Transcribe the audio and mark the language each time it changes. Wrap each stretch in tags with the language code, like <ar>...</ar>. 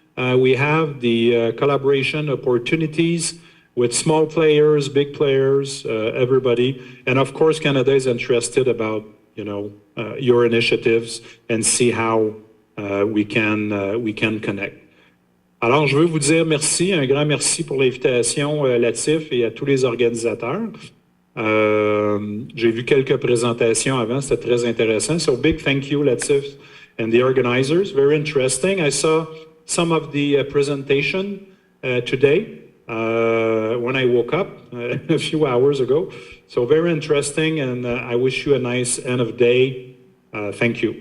<en>We have the collaboration opportunities with small players, big players, everybody. And of course, Canada is interested about, your initiatives and see how we can connect.</en> <fr>Alors, je veux vous dire merci, un grand merci pour l'invitation, Latif, et à tous les organisateurs. J'ai vu quelques présentations avant, c'était très intéressant.</fr> <en>So big thank you, Latif, and the organizers. Very interesting. I saw some of the presentation today when I woke up a few hours ago. So very interesting, and I wish you a nice end of day. Thank you.</en>